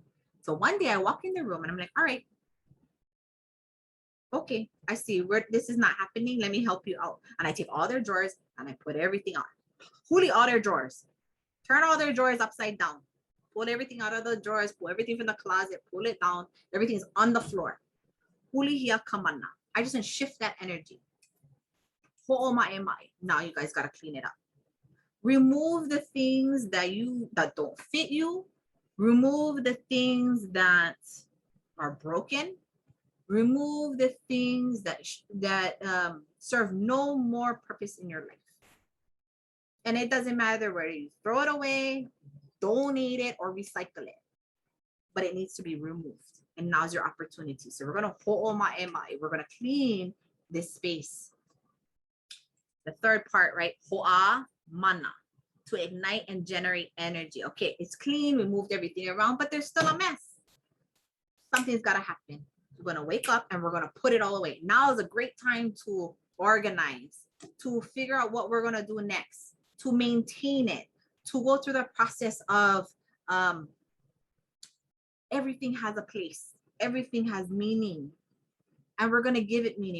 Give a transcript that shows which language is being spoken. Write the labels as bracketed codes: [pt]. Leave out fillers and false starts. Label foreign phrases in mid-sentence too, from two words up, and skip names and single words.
[en] So one day I walk in the room and I'm like, all right, okay, I see where this is not happening. Let me help you out. And I take all their drawers and I put everything on. Fully all their drawers. Turn all their drawers upside down. Pull everything out of the drawers, pull everything from the closet, pull it down. Everything's on the floor. [haw] Hulihia kamana. [en] I just want to shift that energy. [haw] Hoʻā Mana. [en] Now you guys gotta clean it up. Remove the things that don't fit you. Remove the things that are broken. Remove the things that serve no more purpose in your life. And it doesn't matter whether you throw it away, donate it, or recycle it, but it needs to be removed. And now's your opportunity. So we're gonna [haw] hoʻā Mana. [en] We're gonna clean this space. The third part, right? [haw] Hoʻā Mana, [en] to ignite and generate energy. Okay, it's clean. We moved everything around, but there's still a mess. Something's gotta happen. We're gonna wake up and we're gonna put it all away. Now is a great time to organize, to figure out what we're gonna do next, to maintain it, to go through the process of everything has a place, everything has meaning, and we're gonna give it meaning.